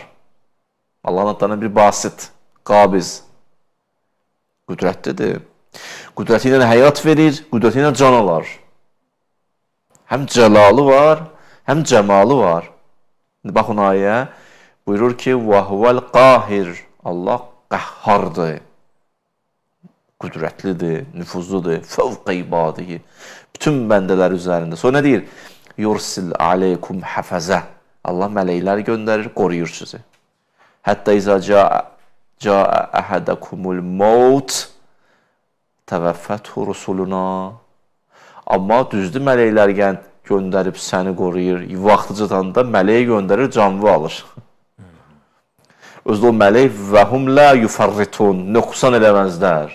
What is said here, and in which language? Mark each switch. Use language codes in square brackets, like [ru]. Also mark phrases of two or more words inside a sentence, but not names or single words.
[az] Allahın adlarına bir basit, qabiz. Qüdrətlidir. Qüdrəti ilə həyat verir, qüdrəti ilə can alar. Həm cəlalı var, həm cəmalı var. Baxın ayə, buyurur ki, [ar] وَهُوَ الْقَاهِرِ [az] Allah qəhhardır. Qüdrətlidir, nüfuzludur, [ar] فوق عباده. [az] Bütün bəndələr üzərində. Sonra nə deyir? [ar] يُرْسِلْ عَلَيْكُمْ حَفَزَ [az] Allah mələkləri göndərir, qoruyur sizi. [ar] حتى إذا جاء أحدكم الموت توفته رسلنا. [az] Amma düzdür, mələklər göndərib səni qoruyur. Vaxtı çatanda mələyə göndərir, canlı alır. Özdə o mələk [ar] وهم لا يفرطون, [az] nöqsan eləməzlər.